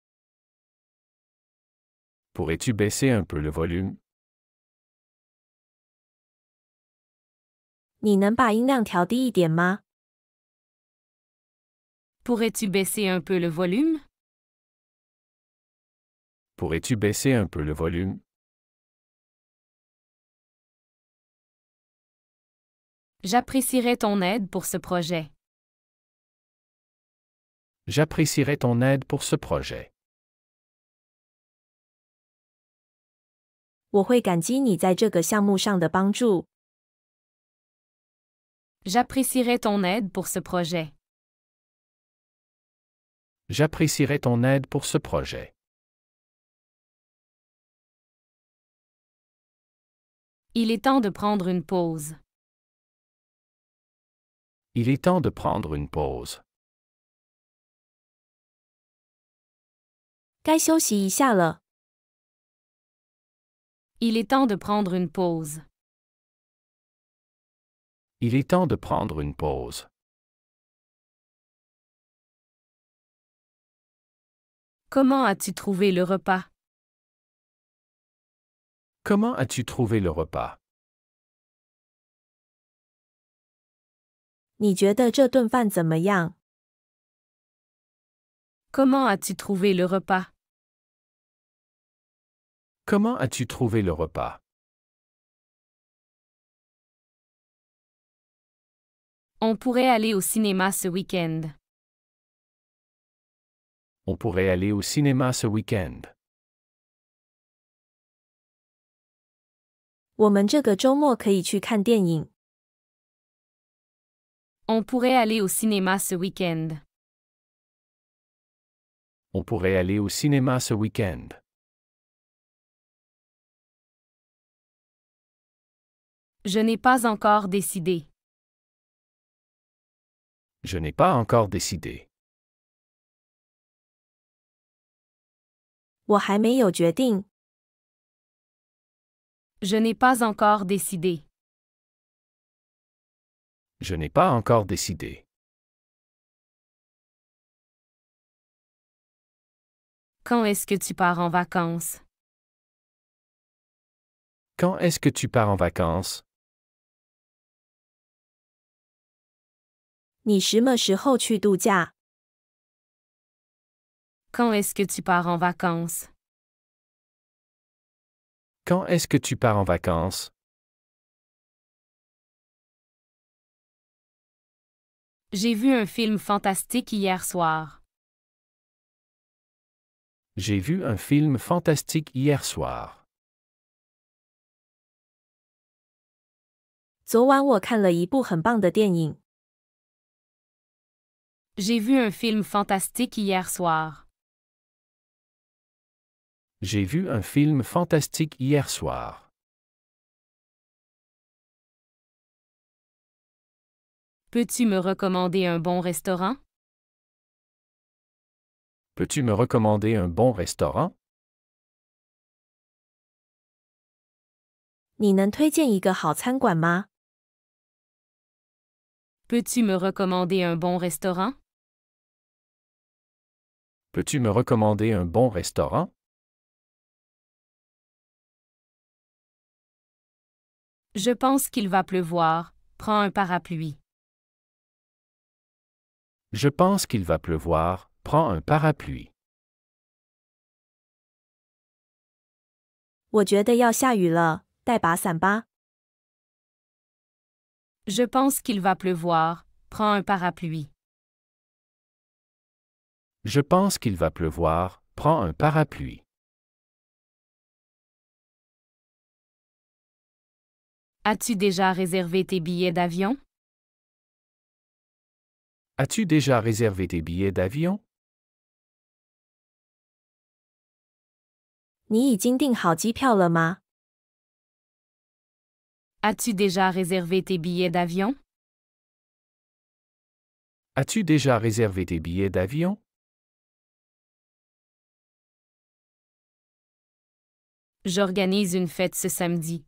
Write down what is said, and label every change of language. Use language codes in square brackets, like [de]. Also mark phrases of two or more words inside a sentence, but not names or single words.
[fr] Pourrais-tu baisser un peu le volume? [zh] 你能把音量调低一点吗？ [fr] Pourrais-tu baisser un peu le volume? Pourrais-tu baisser un peu le volume? J'apprécierais ton aide pour ce projet. J'apprécierais ton aide pour ce projet. [zh] 我会感激你在这个项目上的帮助。 [fr] J'apprécierais ton aide pour ce projet. J'apprécierais ton aide pour ce projet. Il est temps de prendre une pause. Il est temps de prendre une pause. [zh] 该休息一下了。 [fr] Il est temps de prendre une pause. Il est temps de prendre une pause. Comment as-tu trouvé le repas? Comment as-tu trouvé le repas? [zh] 你觉得这顿饭怎么样？ [fr] Comment as-tu trouvé le repas? Comment as-tu trouvé le repas? On pourrait aller au cinéma ce week-end. On pourrait aller au cinéma ce week-end. [zh] 我们这个周末可以去看电影。 [fr] On pourrait aller au cinéma ce week-end. On pourrait aller au cinéma ce week-end. Je n'ai pas encore décidé. Je n'ai pas encore décidé. [zh] 我还没有决定。 [fr] Je n'ai pas encore décidé. Je n'ai pas encore décidé. Quand est-ce que tu pars en vacances? Quand est-ce que tu pars en vacances? [zh] 你什么时候去度假？ [fr] Quand est-ce que tu pars en vacances? Quand est-ce que tu pars en vacances? J'ai vu un film fantastique hier soir. J'ai vu un film fantastique hier soir. [zh] 昨晚我看了一部很棒的电影。 [fr] J'ai vu un film fantastique hier soir. J'ai vu un film fantastique hier soir. Peux-tu me recommander un bon restaurant? Peux-tu me recommander un bon restaurant? [zh] 你能推荐一个好餐馆吗？ [fr] Peux-tu me recommander un bon restaurant? Peux-tu me recommander un bon restaurant? Je pense qu'il va pleuvoir. Prends un parapluie. Je pense qu'il va pleuvoir. Prends un parapluie. [zh] 我觉得要下雨了，带把伞吧。 [fr] Je pense qu'il va pleuvoir. Prends un parapluie. Je pense qu'il va pleuvoir. Prends un parapluie. As-tu déjà réservé tes billets d'avion? As-tu déjà réservé tes billets d'avion? [zh] 你已经订好机票了吗？ [fr] As-tu déjà réservé tes billets d'avion? As-tu déjà réservé tes billets d'avion? J'organise une fête ce samedi.